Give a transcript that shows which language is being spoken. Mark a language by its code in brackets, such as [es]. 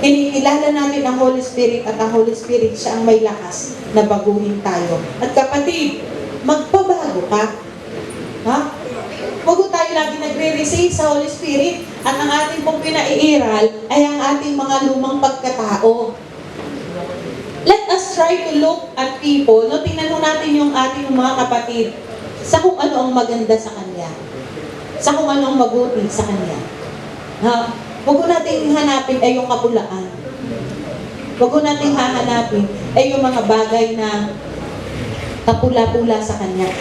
[tl] Kinikilala natin ang Holy Spirit at ang Holy Spirit siya ang may lakas na baguhin tayo. At kapatid, magpabago ka. Ha? Huwag tayo lagi nagre-receive sa Holy Spirit at ang ating pong pinaiiral ay ang ating mga lumang pagkatao. [en] Let us try to look at people. [tl] No, tingnan mo natin yung ating mga kapatid sa kung ano ang maganda sa Kanya. Sa kung ano ang mabuti sa Kanya. Huwag ko natin hanapin ay yung kapulaan. Huwag ko natin hahanapin ay yung mga bagay na kapula-pula sa Kanya.